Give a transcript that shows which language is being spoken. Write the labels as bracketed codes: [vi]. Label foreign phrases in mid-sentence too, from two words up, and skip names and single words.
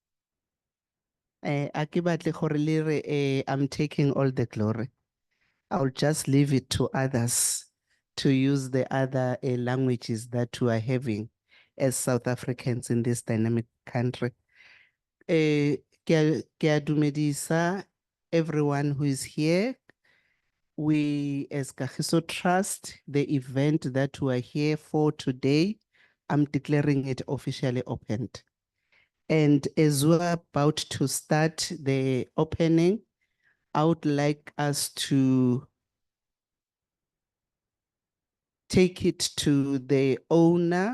[tn] A ke batle gore le re, [en] I'm taking all the glory. I'll just leave it to others to use the other languages that we are having as South Africans in this dynamic country. [tn] Ke a dumedisa [en] everyone who is here. We, as Kagiso Trust, the event that we are here for today, I'm declaring it officially opened. And as we're about to start the opening, I would like us to take it to the owner.